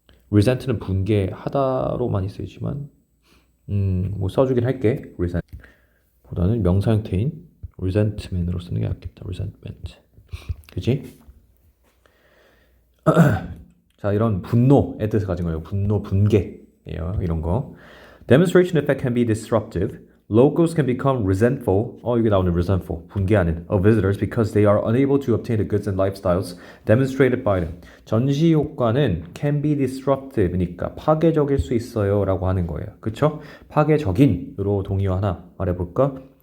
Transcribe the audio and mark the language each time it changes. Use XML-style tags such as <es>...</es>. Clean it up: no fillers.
<ko>resent는 분개하다로 많이 쓰이지만 뭐 써주긴 할게. resent 보다는 명사 형태인 resentment으로 쓰는 게 낫겠다. resentment. 그지? 자, 이런 분노의 뜻을 가진 거예요. 분노, 분개예요. 이런 거.</ko> <en>Demonstration effect can be disruptive. Locals can become resentful.</en> <ko>이게 나오는 resentful. 분개하는</ko> <en>of visitors because they are unable to obtain the goods and lifestyles demonstrated by them.</en> <ko>전시 효과는</ko> <en>can be disruptive</en> <ko>니까 파괴적일 수 있어요 라고 하는 거예요. 그쵸? 파괴적인으로 동의어 하나 말해볼까?</ko>